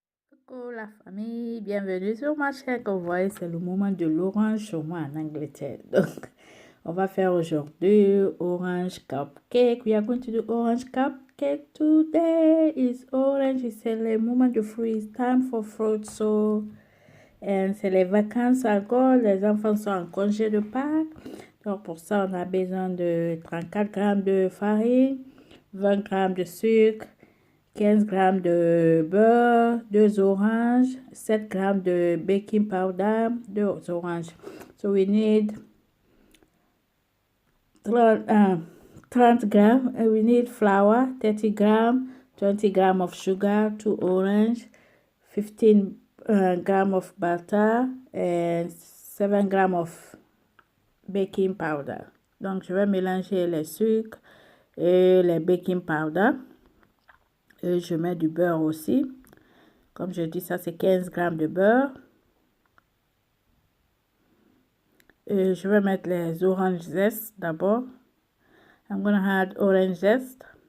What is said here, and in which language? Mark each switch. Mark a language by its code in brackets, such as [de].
[fr] Coucou la famille, bienvenue sur ma chaîne. Comme vous voyez, c'est le moment de l'orange chez moi en Angleterre. Donc, on va faire aujourd'hui orange cupcake. [en] We are going to do orange cupcake today. It's orange. [fr] C'est le moment de fruits. [en] It's time for fruit. [fr] So, c'est les vacances encore. Les enfants sont en congé de Pâques. Donc, pour ça, on a besoin de 34 grammes de farine, 20 grammes de sucre, 15 grammes de beurre, 2 oranges, 7 grammes de baking powder, 2 oranges. [en] So we need 30 grams. We need flour, 30 grams, 20 grams of sugar, 2 orange, 15 grams of butter, and 7 grams of baking powder. [fr] Donc, je vais mélanger les sucres et les baking powder. Et je mets du beurre aussi. Comme je dis, ça c'est 15 grammes de beurre. Et je vais mettre les orange zest d'abord. [en] I'm gonna add orange zest.